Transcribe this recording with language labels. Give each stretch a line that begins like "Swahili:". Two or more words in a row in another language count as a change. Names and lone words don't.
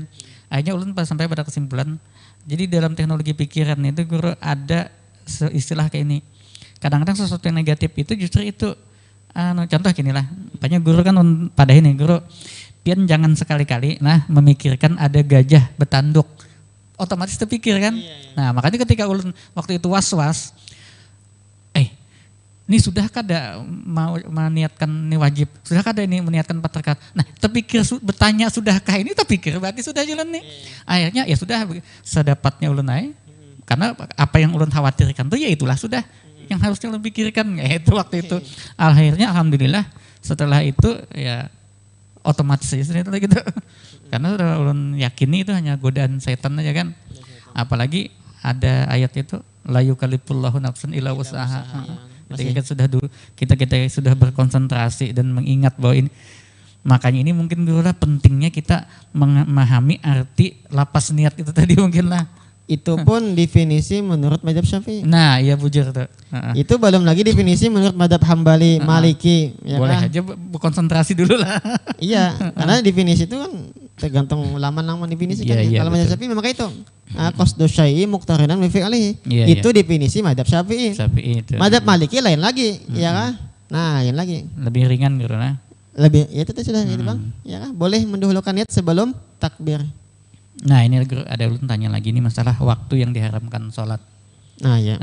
Indonesian: Akhirnya ulun sampai pada kesimpulan, jadi dalam teknologi pikiran itu guru ada istilah kayak ini. Kadang-kadang sesuatu yang negatif itu justru itu contoh gini lah. Makanya guru kan pada ini guru pian jangan sekali-kali memikirkan ada gajah bertanduk. Otomatis terpikir kan. Nah, makanya ketika ulun waktu itu was-was,
Banjar: ini sudah kada mau meniatkan ini wajib, sudah kada ini meniatkan 4 rakaat.
Indonesian: Nah, terpikir bertanya sudahkah ini, terpikir berarti sudah jalan nih. Akhirnya ya sudah sedapatnya ulun aja. Karena apa yang ulun khawatirkan tuh ya itulah sudah yang harusnya ulun pikirkan itu waktu itu. Akhirnya alhamdulillah setelah itu ya otomatis itu gitu. Karena sudah ulun yakini itu hanya godaan setan aja kan.
Arabic: Apalagi ada ayat itu la yukallifullahu nafsan illa wus'aha.
Indonesian: Kita sudah berkonsentrasi dan mengingat bahwa ini, makanya ini mungkin dulu lah pentingnya kita memahami arti lapas niat itu tadi mungkin lah. Itu pun definisi menurut mazhab Syafi'i.
Banjar: Nah, iya bujur tuh.
Indonesian: Itu belum lagi definisi menurut mazhab Hambali, Maliki. Ya boleh kan? aja berkonsentrasi dulu lah. Iya, karena definisi itu kan tergantung ulama definisi kan. Kalau mazhab Syafi'i memang itu.
Arabic: Qasdu syai'i muqtarinan bi fi'lihi.
Indonesian: Itu definisi mazhab Syafi'i. Mazhab Maliki lain lagi, ya kan? Nah, lain lagi. Lebih ringan gitu lah. Lebih, ya itu sudah gitu Bang. Ya kan? Boleh mendahulukan niat sebelum takbir. Nah, ini ada ulun tanya lagi nih masalah waktu yang diharamkan sholat. Nah, ya.